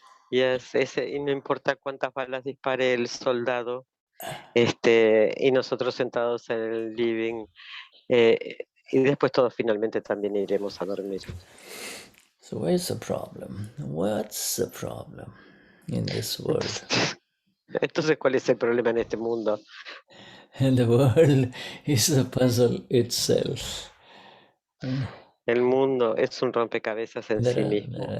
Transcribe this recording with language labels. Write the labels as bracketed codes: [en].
[es] Y no importa cuántas balas dispare el soldado, y nosotros sentados en el living, y después todos finalmente también iremos a dormir. [en] So where's the problem? What's the problem in this world? [es] Entonces, ¿cuál es el problema en este mundo? [en] And the world is a puzzle itself. [es] El mundo es un rompecabezas en sí mismo.